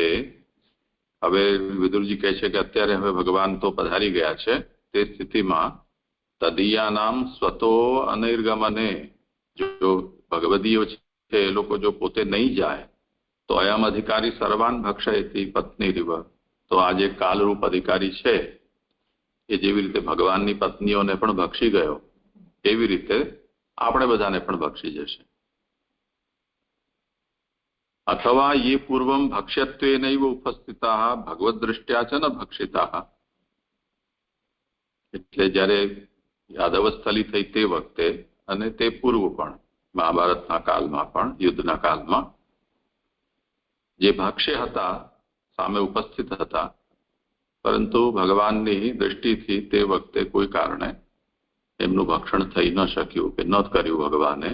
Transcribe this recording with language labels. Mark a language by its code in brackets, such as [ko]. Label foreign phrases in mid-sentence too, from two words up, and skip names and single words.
[gu] હવે વિદુરજી કહે છે કે અત્યારે હવે ભગવાન તો પધારી ગયા છે, તે સ્થિતિમાં [sa] तदीयानाम स्वतो अनिर्गमने, [gu] જો ભગવદીઓ છે એ લોકો જો પોતે નહીં જાય તો [sa] अयम अधिकारी सर्वान भक्षयती पत्नी रीव. [gu] તો આ જે કાલરૂપ અધિકારી છે એ જેવી રીતે ભગવાનની પત્નીઓને પણ ભક્ષી ગયો એવી રીતે આપણે બધાને પણ ભક્ષી જશે. [sa] અથવા ये पूर्वम भक्ष्यत्वेनैव उपस्थिताः भगवत दृष्ट्या च न भक्षिताः. [gu] એટલે જ્યારે યાદવ સ્થલી થઈ તે વખતે અને તે પૂર્વ પણ મહાભારતના કાળમાં પણ યુદ્ધના કાળમાં જે ભક્ષ્ય હતા સામે ઉપસ્થિત હતા, પરંતુ ભગવાનની દૃષ્ટિથી તે વખતે કોઈ કારણે એમનું ભક્ષણ થઈ ન શક્યું કે ન કર્યું ભગવાને.